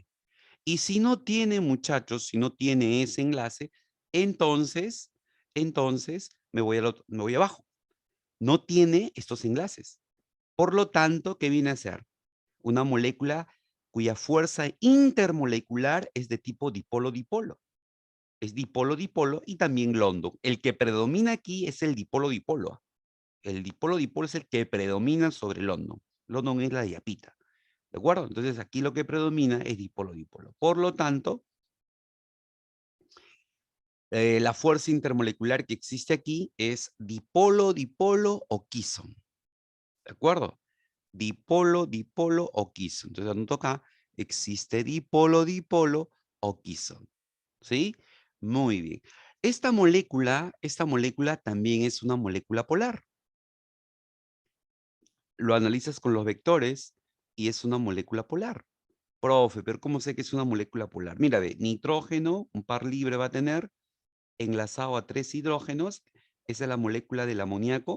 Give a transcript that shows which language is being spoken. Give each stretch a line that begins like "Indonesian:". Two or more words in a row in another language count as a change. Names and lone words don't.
Spanish: Y si no tiene, muchachos, si no tiene ese enlace, Entonces me voy abajo. No tiene estos enlaces. Por lo tanto, ¿qué viene a ser? Una molécula cuya fuerza intermolecular es de tipo dipolo-dipolo. Es dipolo-dipolo y también London. El que predomina aquí es el dipolo-dipolo. El dipolo-dipolo es el que predomina sobre London. London es la diapita. ¿De acuerdo? Entonces aquí lo que predomina es dipolo-dipolo. Por lo tanto, la fuerza intermolecular que existe aquí es dipolo-dipolo o Kison. ¿De acuerdo? Dipolo, dipolo o Kison. Entonces anoto acá, existe dipolo, dipolo o Kison. ¿Sí? Muy bien. Esta molécula también es una molécula polar. Lo analizas con los vectores y es una molécula polar. Profe, pero ¿cómo sé que es una molécula polar? Mira, ve, nitrógeno, un par libre va a tener, enlazado a 3 hidrógenos, esa es la molécula del amoníaco.